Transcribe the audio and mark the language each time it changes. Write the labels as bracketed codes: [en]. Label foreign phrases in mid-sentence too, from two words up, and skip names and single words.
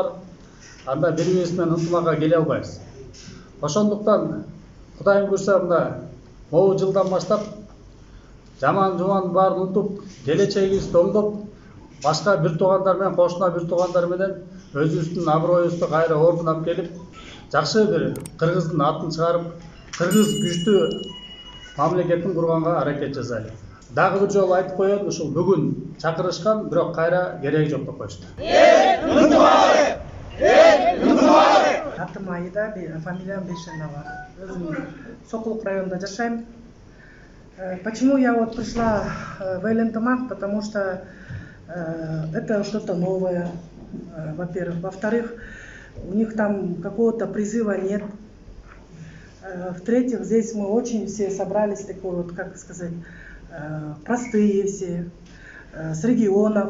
[ky] Анда бири-бирибиз менен ынтымакка келе албайбыз. Ошондуктан Кудайым буйрса мына могу жылдан баштап жаман-жуман баарын унутуп, келечегибизди оңдоп, башка бир туугандар менен, кошуна бир туугандар менен өзүбүздүн аброюбузду кайра ордунап келип, жакшы бир Кыргыздын атын чыгарып, кыргыз күчтүү мамлекетин курганга аракет жасайлы. Дагы бир жолу айтып коеюн, ушул бүгүн чакырышкан, бирок кайра кереги жок деп коюшту. Атым Аида, фамилиям Бейшенова. Өзүм Сокулук районунда жашайм. [ru] Почему я вот пришла в эл-ынтымак? Потому что это что-то новое, во-первых. Во-вторых, у них там какого-то призыва нет. В-третьих, здесь мы очень все собрались, такой вот, как сказать, простые все, с регионов.